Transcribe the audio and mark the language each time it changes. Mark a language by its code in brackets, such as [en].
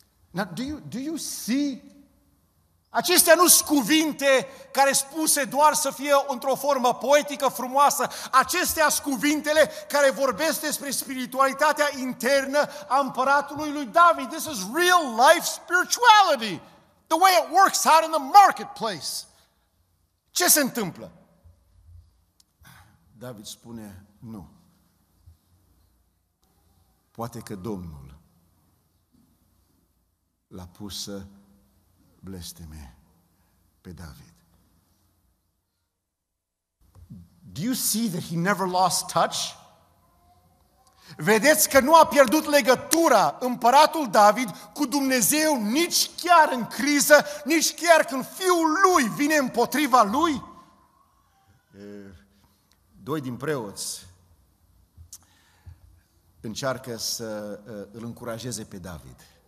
[en] Now, do you see? [ro] Acestea nu sunt cuvinte care spuse doar să fie într-o formă poetică, frumoasă. Acestea sunt cuvintele care vorbesc despre spiritualitatea internă a împăratului lui David. [en] This is real life spirituality. The way it works out in the marketplace. [ro] Ce se întâmplă? David spune, nu. Poate că Domnul l-a pus să blesteme pe David. [en] Do you see that he never lost touch? [ro] Vedeți că nu a pierdut legătura împăratul David cu Dumnezeu nici chiar în criză, nici chiar când fiul lui vine împotriva lui? Doi din preoți încearcă să îl încurajeze pe David.